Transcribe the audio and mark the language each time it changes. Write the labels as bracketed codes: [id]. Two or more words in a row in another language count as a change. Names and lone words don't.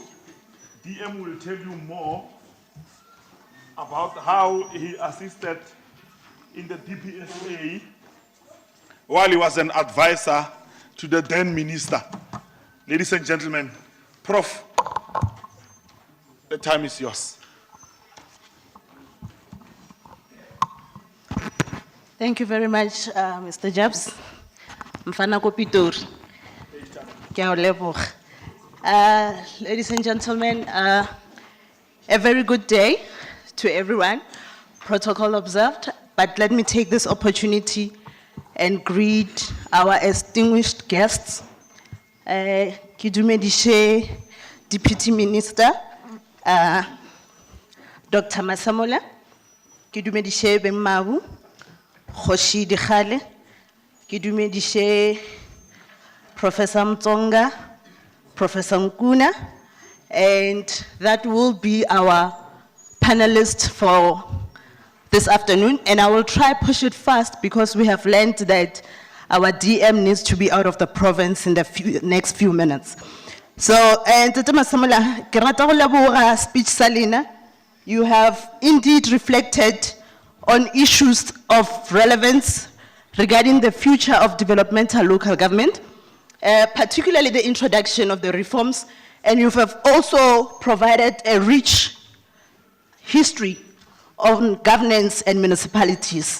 [en] DM will tell you more about how he assisted in the DPSA while he was an advisor to the then minister. Ladies and gentlemen, Prof, the time is yours. Thank you very much, Mr. Jabs. [nso] Mfana ko Pitori. Ke a o leboga. [en] Ladies and gentlemen, a very good day to everyone. Protocol observed, but let me take this opportunity and greet our distinguished guests. [nso] Ke dumedishe [en] Deputy Minister, [nso] Dr. Masemola. Ke dumedishe Bemmabu, Khoshi Dikhale. Ke dumedishe Professor Mtsonga, Professor Nkuna, [en] and that will be our panelist for this afternoon. And I will try push it fast because we have learned that our DM needs to be out of the province in the next few minutes. So, and [nso] Tata Masemola, ke rata go leboga speech Salina. [en] You have indeed reflected on issues of relevance regarding the future of developmental local government, particularly the introduction of the reforms, and you have also provided a rich history on governance and municipalities.